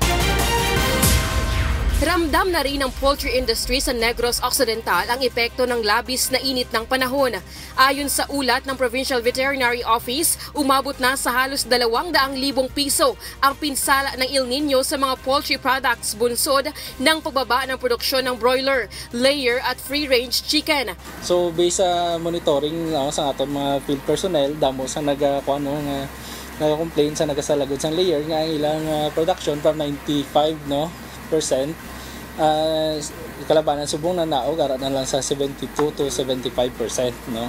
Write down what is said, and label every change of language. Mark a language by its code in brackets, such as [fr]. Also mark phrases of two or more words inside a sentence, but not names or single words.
[tl] Ramdam na rin ng [en] poultry industry [tl] sa Negros Occidental ang epekto ng labis na init ng panahon. Ayon sa ulat ng Provincial Veterinary Office, umabot na sa halos 200,000 piso ang pinsala ng El Nino sa mga [en] poultry products [tl] bunsod ng pagbaba ng produksyon ng broiler, layer at [en] free-range chicken. So based [hil] sa monitoring sa aton mga [en] field personnel, [hil] damo sa nag-complain sa nagasalagod sa layer nga ilang production from 95% kalabanan subong na naog ara na lang sa 72 to 75%, no.